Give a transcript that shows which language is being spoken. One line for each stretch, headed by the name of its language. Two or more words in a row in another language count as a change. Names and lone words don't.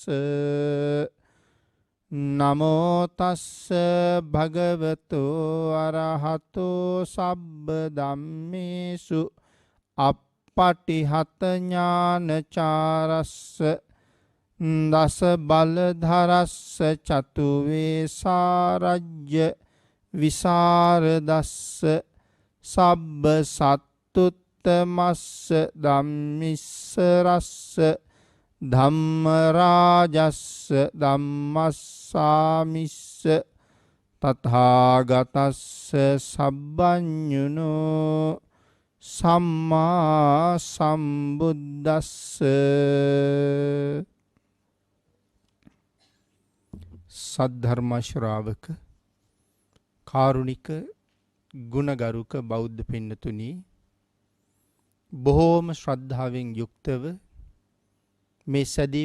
Pali: නමෝ තස්ස භගවතෝ අරහතෝ සබ්බ ධම්මේසු අප්පටිහත ඥානචාරස්ස දස බලධරස්ස චතුවේ සාරජ්‍ය විසරදස්ස සබ්බ සත්තුත් තමස්ස ධම්මිස්සරස්ස ධම්මරාජස්ස ධම්මස්සාමිස්ස තථාගතස්ස සබ්බඤුනෝ සම්මා සම්බුද්දස්ස.
Sinhala: සද්ධර්ම ශ්‍රාවක කාරුණික ගුණගරුක බෞද්ධ පින්නතුනි, බොහෝම ශ්‍රද්ධාවෙන් යුක්තව මේ සැදී